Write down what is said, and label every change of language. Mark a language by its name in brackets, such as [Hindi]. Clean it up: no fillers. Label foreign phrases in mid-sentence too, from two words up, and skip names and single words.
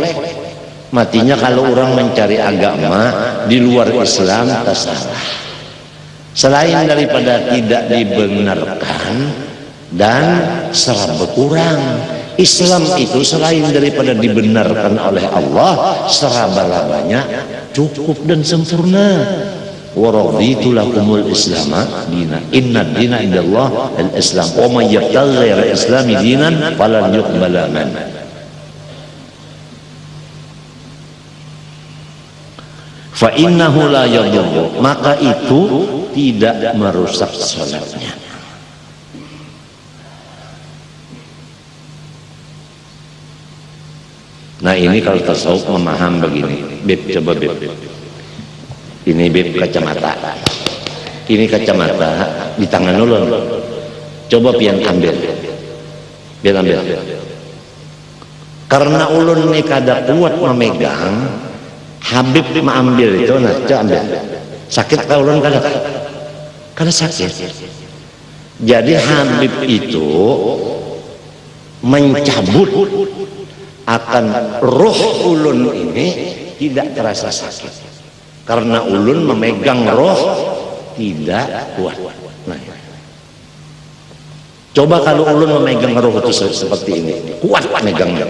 [Indonesian] Matinya kalau orang mencari agama di luar Islam tersalah. Selain daripada tidak dibenarkan dan serba berkurang. Islam itu selain daripada dibenarkan oleh Allah, seraba-labanya cukup dan sempurna. [Arabic] ورضيت لكم الإسلام دينا إن الدين عند الله الإسلام ومن يبتغ غير الإسلام دينا فلن يقبل من. فإنه لا يضر, [Indonesian] maka itu tidak merusak salatnya. [Banjar] Nah ini kalau tasawuf memaham begini, Beb, coba Beb, ini Beb kacamata, ini kacamata di tangan ulun, coba pian ambil, karena ulun ini kada kuat memegang, Habib mengambil itu, nah coba ambil, sakit kalau ulun kada sakit, [Indonesian] jadi Habib itu mencabut akan roh ulun ini tidak terasa sakit karena ulun memegang roh tidak kuat. Nah, coba kalau ulun memegang roh itu seperti ini, kuat megangnya.